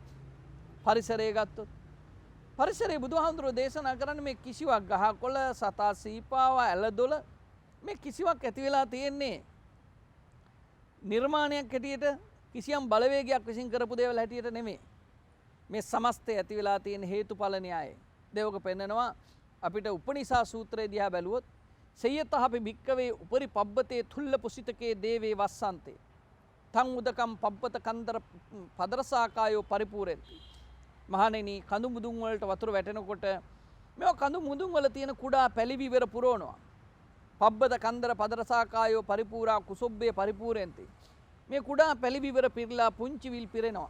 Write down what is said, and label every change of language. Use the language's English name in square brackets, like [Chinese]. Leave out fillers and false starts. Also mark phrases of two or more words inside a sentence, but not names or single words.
[Sinhala] පරිසරය ගත්තොත් පරිසරයේ බුදුහාමුදුරුවෝ දේශනා කරන්නේ මේ කිසිවක් ගහකොළ සතා සීපාව ඇලදොල මේ කිසිවක් ඇති වෙලා තියෙන්නේ නිර්මාණයක් හැටියට කිසියම් බලවේගයක් විසින් කරපු දේවල් හැටියට නෙමෙයි. මේ සමස්තය ඇති වෙලා තියෙන හේතුඵල න්‍යායය. දේවක පෙන්නනවා අපිට උපනිෂා සූත්‍රයේ දිහා බැලුවොත් [Pali] සයතහපි භික්කවේ උපරි පබ්බතේ තුල්ල පුසිතකේ දේවේ වස්සන්තේ තං උදකම් පබ්බත කන්දර පදරසාකායෝ පරිපූර්ණති. [Sinhala] මහණෙනි කඳු මුදුන් වලට වතුර වැටෙනකොට මේවා කඳු මුදුන් වල තියෙන කුඩා පැලිවිවර පුරවනවා. [Pali] පබ්බත කන්දර පදරසාකායෝ පරිපූර්ණා කුසොබ්බේ පරිපූර්ණති. [Sinhala] මේ කුඩා පැලිවිවර පිරලා පුංචි විල් පිරෙනවා.